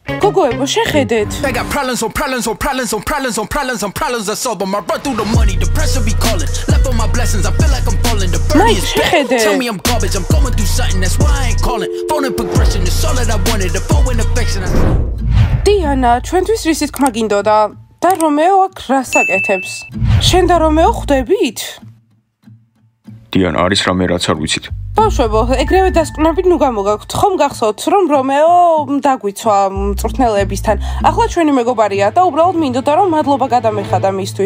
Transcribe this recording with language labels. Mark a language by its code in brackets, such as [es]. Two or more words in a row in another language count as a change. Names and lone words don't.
[ka] გოგოებო, შეხედეთ. [en] I got problems on problems on problems on problems on problems on problems I solve them. I run through the money, the pressure be calling. Left on my blessings, I feel like I'm falling. The burden is bad. Tell me I'm garbage, I'm going through something, that's why I ain't calling. Phone and progression is all that I wanted. The phone and affection. [ka] Diana, ჩვენთვის რისი თქმა გინდოდა და რომეო აქ რას აკეთებს? შენ და რომეო ხვდებით? Diana, არის რამე რაც არ ვიცით. ბავშვებო, ეგრევე დასკვნებით ნუ გამოგაქვთ. ხომ გახსოვთ, რომ რომეო დაგვიცვა მწვრთნელებისთან. ახლა ჩვენი მეგობარია და უბრალოდ მინდოდა რომ მადლობა გადამეხადა მისთვის.